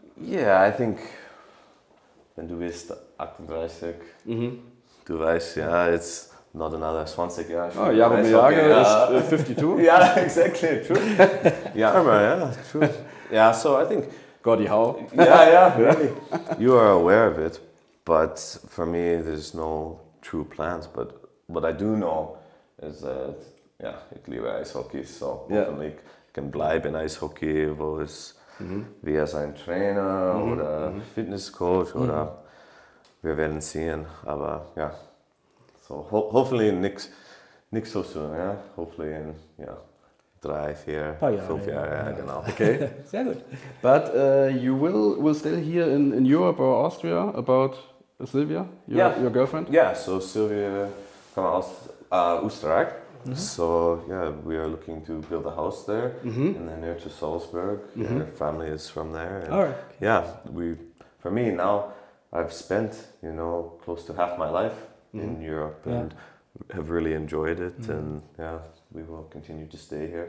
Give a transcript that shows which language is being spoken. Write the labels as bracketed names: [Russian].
[English] Yeah, I think, [German] wenn du bist 38, du weißt, ja, [English] it's not another [German] 20 Jahre. [English] Oh, Jaromir Jagr is 52. Yeah, exactly, true. Yeah, true. Yeah, so I think... Gordie Howe. Yeah, really. You are aware of it, but for me there's no true plans. But what I do know is that, yeah, [German] ich liebe Eishockey, so hoffentlich kann bleiben in Eishockey, wo es wie ein Trainer oder Fitnesscoach oder wir werden sehen, aber ja. [English] So hopefully nix so soon, yeah. Hopefully in 3, 4, 5 [German] Jahre, genau. [English] Okay. [German] Sehr gut. [English] But you will still here in Europe or Austria about Sylvia, your girlfriend? Yeah, so [German] Sylvia kommt aus Österreich. [English] So yeah, we are looking to build a house there, and then near to Salzburg. Her family is from there. And all right. Yeah, for me now, I've spent close to half my life in Europe and have really enjoyed it, and yeah, we will continue to stay here.